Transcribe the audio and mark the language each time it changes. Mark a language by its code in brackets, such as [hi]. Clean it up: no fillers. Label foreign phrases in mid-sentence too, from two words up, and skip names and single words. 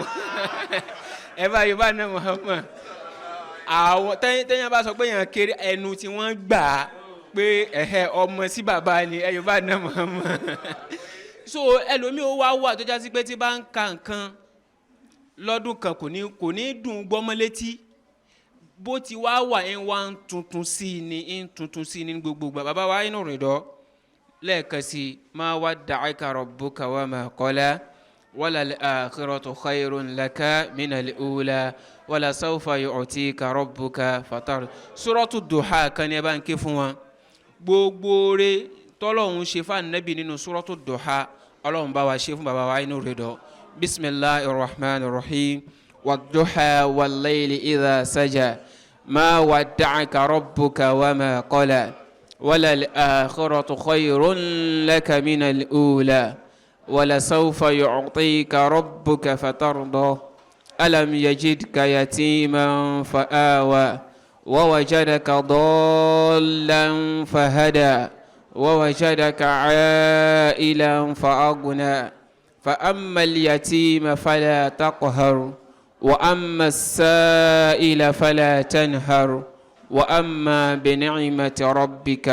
[yo] Ẹ bá Yorùbá náà Muhammad. Àwọn tẹ́yìn bá sọ pé èèyàn kéré, ẹnu tí wọ́n gbà á pé ọmọ sí bàbá ni Yorùbá náà Muhammad. So ẹlòmíì ó wá tó já sí pé tí bá ń ka nǹkan lọ́dún kan kò ní dùn gbọ́mọ́ létí. Bó ti wá wà ń wá ń tuntun sí ní gbogbo gbà. Bàbá wa Ainu Ridoh lẹ́ẹ̀kan sí, [ar] ما ودعك ربك وما قلى وللآخرة خير لك من الأولى ولسوف يعطيك ربك فترضى. [yo] Suratu Duha kan ní ẹ bá ń ké fún wọn. Gbogbo rẹ̀ tọ́lọ́hun ṣe fún Ànábì nínú Suratu Duha, Ọlọ́run bá wa ṣe fún bàbá wa Ainu Ridoh. [ar] بسم الله الرحمن الرحيم. والضحى والليل إذا سجى ما ودعك ربك وما قلى وللآخرة خير لك من الأولى ولسوف يعطيك ربك فترضى. ألم يجدك يتيما فآوى ووجدك ضالا فهدى ووجدك عائلا فأغنى فأما اليتيم فلا تقهر وأما السائل فلا تنهر وأما بنعمة ربك فحدث.